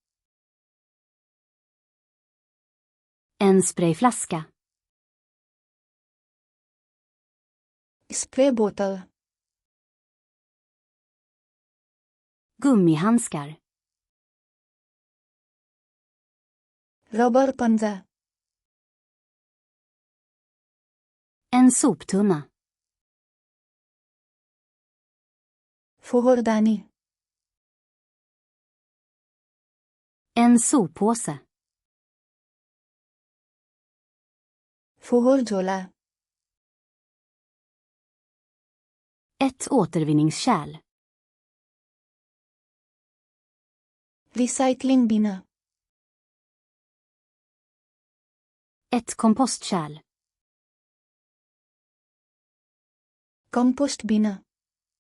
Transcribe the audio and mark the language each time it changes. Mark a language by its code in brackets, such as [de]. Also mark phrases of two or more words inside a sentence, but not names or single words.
[sv] En sprayflaska. [en] spray bottle. [sv] Gummihandskar. [ne] रबर पन्जा। [sv] En soptunna. [ne] फोहोरदानी। [sv] En soppåse. [ne] फोहोर झोला। [sv] Ett återvinningskärl. [en] recycling bin. [sv] Ett kompostkärl. [en] compost bin.